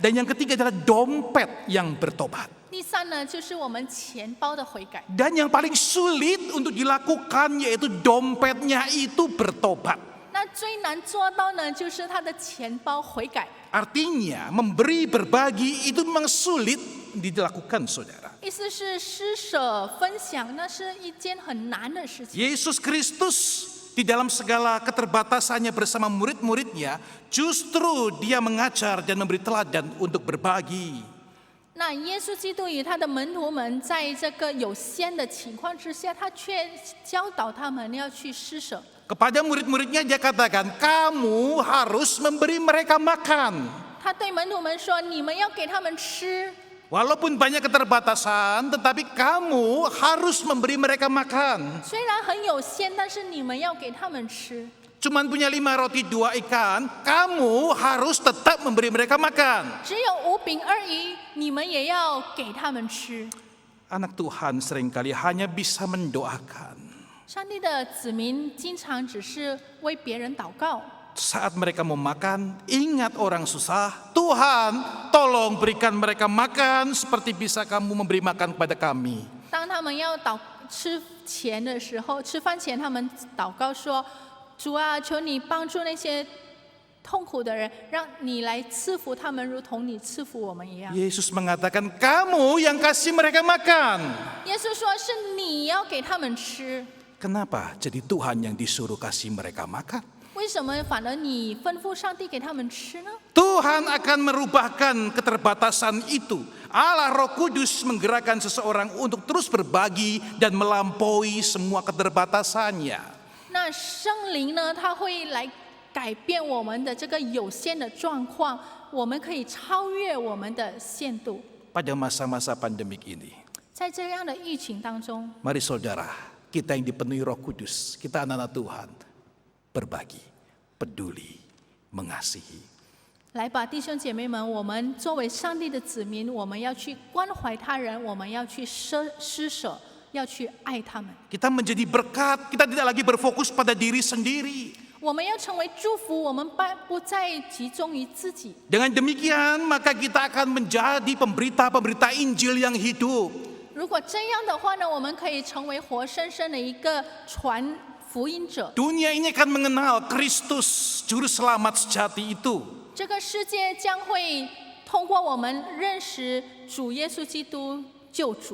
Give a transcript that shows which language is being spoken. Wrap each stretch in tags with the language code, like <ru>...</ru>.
<id>dan yang ketiga adalah dompet yang bertobat.</id> <zh>第3呢，就是我们钱包的悔改。</zh> <id>Dan yang paling sulit untuk dilakukan yaitu dompetnya itu bertobat.</id> <zh>那最难做到呢，就是他的钱包悔改。</zh> <id>Artinya memberi berbagi itu memang sulit dilakukan, saudara.</id> <zh>意思是施舍分享，那是一件很难的事情。</zh> <id>Yesus Kristus di dalam segala keterbatasannya bersama murid-muridnya, justru dia mengajar dan memberi teladan untuk berbagi.</id> <zh>那耶稣基督与他的门徒们在这个有限的情况之下，他却教导他们要去施舍。</zh> <id>Kepada murid-muridnya dia katakan, kamu harus memberi mereka makan.</id> <zh>他对门徒们说：“你们要给他们吃。</zh> <id>Walaupun banyak keterbatasan, tetapi kamu harus memberi mereka makan.</id> <zh>虽然很有限，但是你们要给他们吃。</zh> <id>Cuman punya 5 roti 2 ikan, kamu harus tetap memberi mereka makan.</id> <zh>只有5饼2鱼，你们也要给他们吃。”</zh> <id>Anak Tuhan seringkali hanya bisa mendoakan.</id> <zh>上帝的子民经常只是为别人祷告。</zh> <id>Saat mereka mau makan, ingat orang susah. Tuhan, tolong berikan mereka makan seperti bisa kamu memberi makan kepada kami.</id> <zh>当他们要吃饭前，他们祷告说：“主啊，求你帮助那些痛苦的人，让你来赐福他们，如同你赐福我们一样。”</zh> <id>Yesus mengatakan, kamu yang kasih mereka makan.</id> <zh>耶稣说：“是你要给他们吃。”</zh> <id>Kenapa jadi Tuhan yang disuruh kasih mereka makan?</id> <zh>为什么反而你吩咐上帝给他们吃呢？</zh> <id>Tuhan akan merubahkan keterbatasan itu. Allah Roh Kudus menggerakkan seseorang untuk terus berbagi dan melampaui semua keterbatasannya.</id> <zh>那圣灵呢，他会来改变我们的这个有限的状况，我们可以超越我们的限度。</zh> <id>Pada masa-masa pandemik ini,</id> <zh>在这样的疫情当中，</zh> <id>mari saudara, kita yang dipenuhi Roh Kudus, kita anak-anak Tuhan, berbagi, peduli, mengasihi.</id> <zh>来吧，弟兄姐妹们，我们作为上帝的子民，我们要去关怀他人，我们要去施舍，要去爱他们。</zh> <id>Kita menjadi berkat, kita tidak lagi berfokus pada diri sendiri.</id> <zh>我们要成为祝福，我们不再集中于自己。</zh> <id>Dengan demikian, maka kita akan menjadi pemberita-pemberita Injil yang hidup.</id> <zh>如果这样的话呢，我们可以成为活生生的一个传福音者。</zh> <id>Dunia ini akan mengenal Kristus, Juru Selamat sejati itu.</id> <zh>这个世界将会通过我们认识主耶稣基督救主。</zh>